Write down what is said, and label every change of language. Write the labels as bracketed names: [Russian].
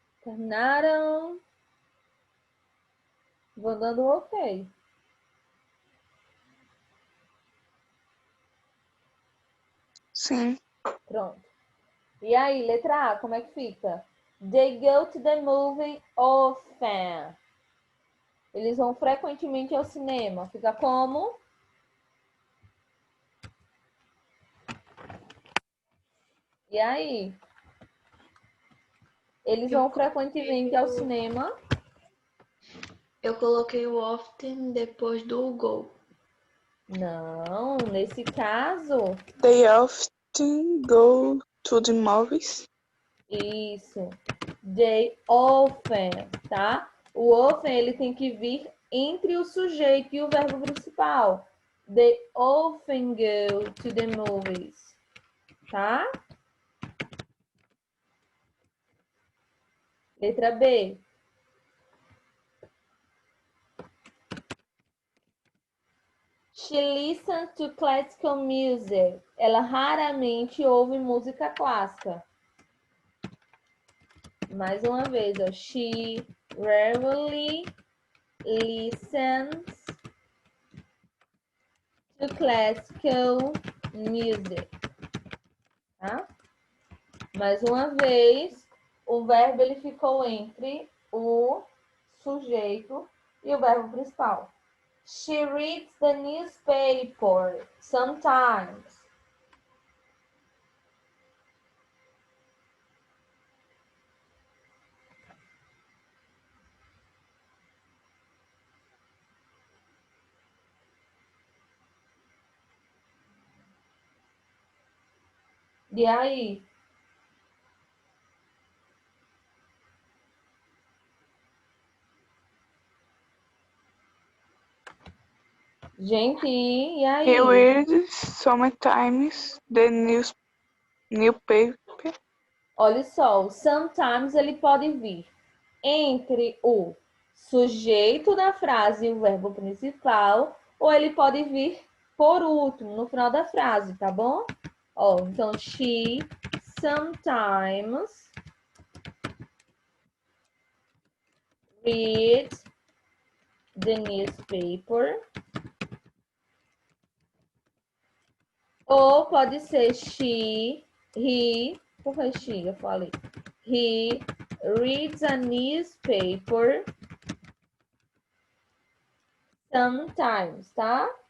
[Portuguese] Terminaram? Vou dando ok. Sim. Pronto. E aí, letra A, como é que fica? [English] They go to the movie often. [Portuguese] Eles vão frequentemente ao cinema. Fica como? E aí? Eles vão frequentemente ao cinema. Eu coloquei o often depois do go. Não, nesse caso, [English] They often go to the movies. [Portuguese] isso. [English] They often, [Portuguese] tá? O often, ele tem que vir entre o sujeito e o verbo principal. [English] They often go to the movies, tá? [Portuguese] Letra B. [English] She listens to classical music. [Portuguese] Ela raramente ouve música clássica. Mais uma vez, ó. [English] She rarely listens to classical music. [Portuguese] Tá? Mais uma vez, o verbo ele ficou entre o sujeito e o verbo principal. [English] She reads the newspaper sometimes. [Portuguese] E aí? Gente, e aí? [English] He reads sometimes the newspaper. [Portuguese] Olha só, o sometimes ele pode vir entre o sujeito da frase e o verbo principal, ou ele pode vir por último, no final da frase, tá bom? Ó, então, [English] she sometimes reads the newspaper. [Portuguese] Ou pode ser he, por que she? Eu falei. [English] He reads a newspaper sometimes, tá?